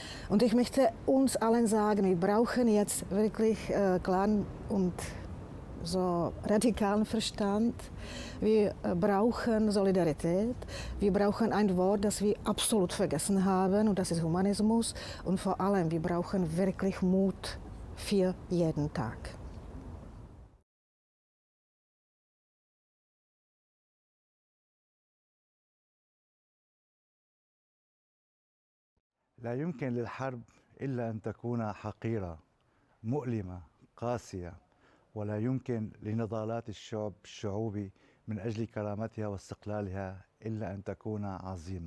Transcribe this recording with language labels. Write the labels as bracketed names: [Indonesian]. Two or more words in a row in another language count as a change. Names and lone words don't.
[German] Und ich möchte uns allen sagen, wir brauchen jetzt wirklich klaren und so radikalen Verstand. Wir brauchen Solidarität. Wir brauchen ein Wort, das wir absolut vergessen haben, und das ist Humanismus. Und vor allem, wir brauchen wirklich Mut für jeden Tag. [Arabic] لا يمكن للحرب إلا أن تكون حقيرة، مؤلمة، قاسية، ولا يمكن لنضالات الشعوب من أجل كرامتها واستقلالها إلا أن تكون عظيمة.